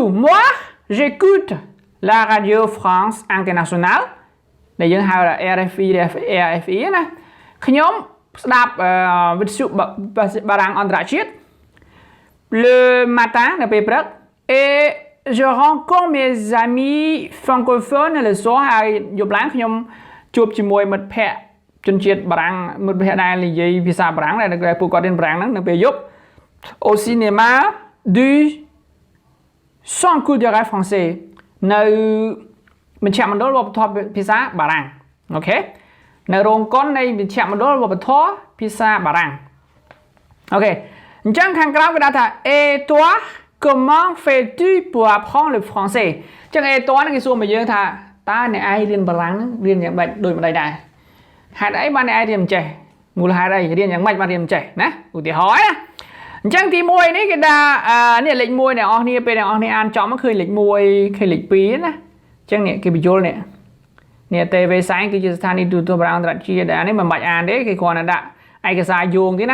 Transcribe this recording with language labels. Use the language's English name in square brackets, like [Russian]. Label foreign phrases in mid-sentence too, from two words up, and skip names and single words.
[French] moi j'écoute la radio France internationale [Khmer] ដែលយើងហៅ RFI ណាខ្ញុំស្ដាប់វិទ្យុបារាំងអន្តរជាតិ [French] le matin [Khmer] នៅពេលព្រឹក [French] et je rencontre mes amis francophones le soir [Khmer] ហើយយប់ឡើងខ្ញុំជួបជាមួយមិត្តភ័ក្តិជនជាតិបារាំងមិត្តភ័ក្តិដែលនិយាយភាសាបារាំងដែលពួកគាត់រៀនបារាំងហ្នឹងនៅពេលយប់ [French] au cinéma du sans culturel français [Khmer] នៅមជ្ឈមណ្ឌលវប្បធម៌ភាសាបារាំងអូខេនៅរោងកុននៃមជ្ឈមណ្ឌលវប្បធម៌ភាសាបារាំងអូខេអញ្ចឹងខាងក្រោមគេដាក់ថា [French] et toi comment fais-tu pour apprendre le français [Khmer] អញ្ចឹង [French] et toi [Khmer] ហ្នឹងគេសួរមកយើងថាតើអ្នកឯងរៀនបារាំងហ្នឹងរៀនយ៉ាងម៉េចដូចម្ដេចដែរហេតុអីបានអ្នកឯងរៀនមិនចេះមូលហេតុអីរៀនយ៉ាងម៉េច បានរៀនមិនចេះណាឧទាហរណ៍ណាអញ្ចឹងទី1នេះគេដាក់នេះលេខ1អ្នកនរគ្នាពេលអ្នកនរគ្នាអានចំមកឃើញលេខ1ឃើញលេខ2ណាអញ្ចឹងនេះគេបញ្យល់នេះTV សាយគឺជាស្ថានីយទូរទស្សន៍បារាំងអន្តរជាតិដែលនេះមិនបាច់អានទេគេគ្រាន់តែដាក់ឯកសារយោងទេណា